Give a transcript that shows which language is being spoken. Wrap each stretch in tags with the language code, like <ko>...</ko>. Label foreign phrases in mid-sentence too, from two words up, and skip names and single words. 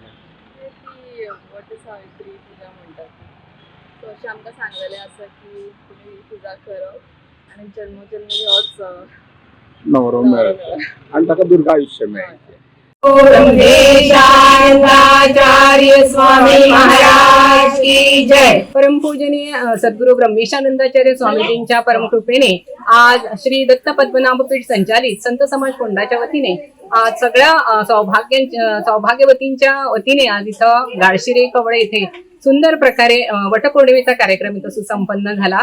<kok>ती वट सावित्री पुजा म्हणटात. सो अशें आमकां सांगलेलें आसा की तुमी पुजा करप आनी जन्मोजन्मी होच नवरो मेळटा आनी ताका दुर्गा आयुश्य मेळटा.</kok> <hi>ब्रह्मेशानंदाचार्य स्वामी महाराज की जय.</hi> <mr>परमपूजनीय सद्गुरु ब्रह्मेशानंदाचार्य स्वामीजींच्या परमकृपेने आज श्री दत्त पद्मनाभपीठ संचालित संत समाज फोंडाच्या वतीने आज सगळ्या सौभाग्यवतींच्या वतीने आज इथं गाळशिरे कवळे येथे सुंदर प्रकारे वटपौर्णिमेचा कार्यक्रम इथं सुसंपन्न झाला.</mr>